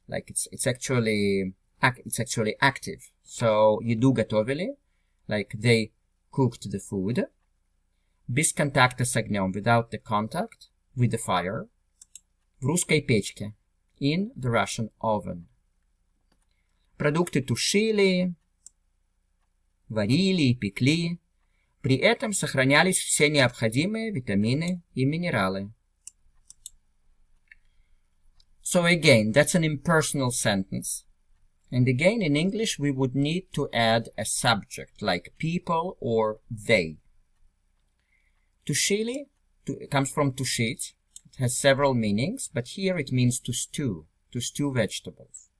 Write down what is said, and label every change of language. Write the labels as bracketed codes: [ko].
[en] Like it's actually active. So еду готовили, like they cooked the food. Без контакта с огнем, without the contact with the fire. В русской печке, in the Russian oven. [ru] Продукты тушили, варили и пекли. При этом сохранялись все необходимые витамины и минералы. [en] So again, that's an impersonal sentence. And again, in English, we would need to add a subject, like people or they. Тушили comes from тушить. It has several meanings, but here it means to stew vegetables.